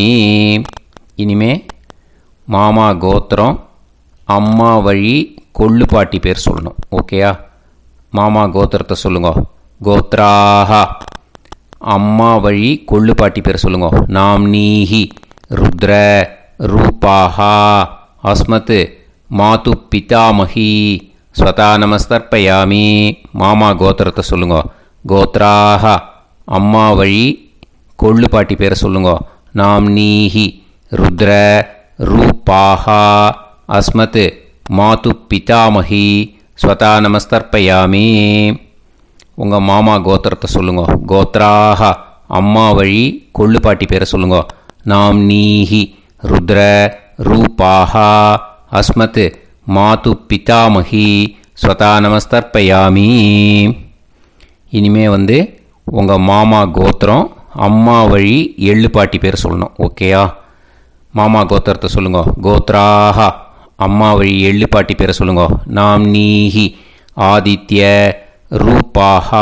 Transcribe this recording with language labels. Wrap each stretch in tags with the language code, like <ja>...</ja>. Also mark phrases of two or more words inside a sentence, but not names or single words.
<ta>இனிமே மாமா கோத்திரம், அம்மா வழி கொள்ளு பாட்டி பேர் சொல்லணும். ஓகேயா? மாமா கோத்திரத்தை சொல்லுங்க. கோத்ராக. அம்மா வழி கொள்ளு பாட்டி பேர் சொல்லுங்க.</ta> <sa>नाम्नीः रुद्र रूपाः. अस्मत् मातुः पितामही स्वधा नमस्तर्पयामि.</sa> <ta>மாமா கோத்திரத்தை சொல்லுங்க. கோத்ராக. அம்மா வழி கொள்ளு பாட்டி பேரை சொல்லுங்க.</ta> <sa>नाम्नीः रुद्र रूपाः. अस्मत् मातुः पितामही स्वधा नमस्तर्पयामि.</sa> <ta>உங்கள் மாமா கோத்திரத்தை சொல்லுங்க. கோத்ராக. அம்மா வழி கொள்ளு பாட்டி பேரை சொல்லுங்க.</ta> <sa>नाम्नीः रुद्र. ரூபாஹா. अस्मत् मातुः पितामही स्वधा नमस्तर्पयामि.</sa> <ta>இனிமே உங்கள் மாமா கோத்திரம், அம்மா வழி எள்ளு பாட்டி பேர் சொல்லணும். ஓகேயா? மாமா கோத்திரத்தை சொல்லுங்க. கோத்ராக. அம்மா வழி எள்ளு பாட்டி பேரை சொல்லுங்க.</ta> <sa>नाम्नीः. आदित्य रूपाः.</sa>